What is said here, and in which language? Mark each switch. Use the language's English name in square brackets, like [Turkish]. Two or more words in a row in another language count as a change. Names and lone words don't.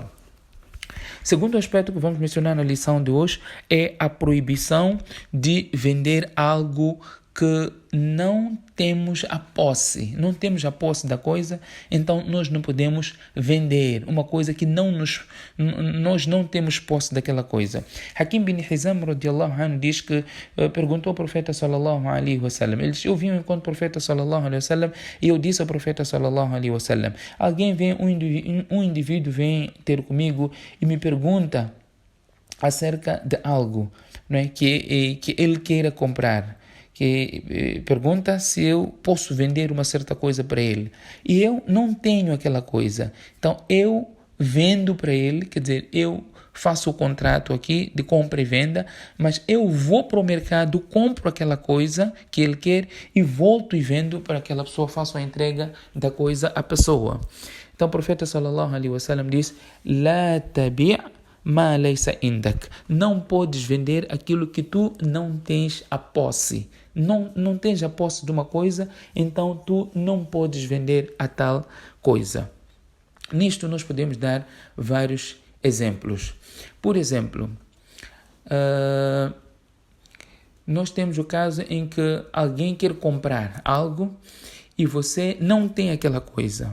[Portuguese] Segundo aspecto que vamos mencionar na lição de hoje é a proibição de vender algo que não temos a posse da coisa, então nós não podemos vender uma coisa que nós não temos posse daquela coisa. Hakim bin Hizam [Arabic] رضي الله عنه [Portuguese] diz que perguntou ao profeta [Arabic] صلى الله عليه وسلم, [Portuguese] ele disse: eu vim enquanto profeta [Arabic] صلى الله عليه وسلم [Portuguese] e eu disse ao profeta [Arabic] صلى الله عليه وسلم, [Portuguese] um indivíduo vem ter comigo e me pergunta acerca de algo, não é, que ele queira comprar, que pergunta se eu posso vender uma certa coisa para ele. E eu não tenho aquela coisa. Então, eu vendo para ele, quer dizer, eu faço o contrato aqui de compra e venda, mas eu vou para o mercado, compro aquela coisa que ele quer e volto e vendo para aquela pessoa, faço a entrega da coisa à pessoa. Então, o profeta [Arabic] صلى الله عليه وسلم [Portuguese] diz: [Arabic] لا تبع ما ليس عندك. [Portuguese] Não podes vender aquilo que tu não tens a posse. Não tens a posse de uma coisa, então tu não podes vender a tal coisa. Nisto nós podemos dar vários exemplos. Por exemplo, nós temos o caso em que alguém quer comprar algo e você não tem aquela coisa.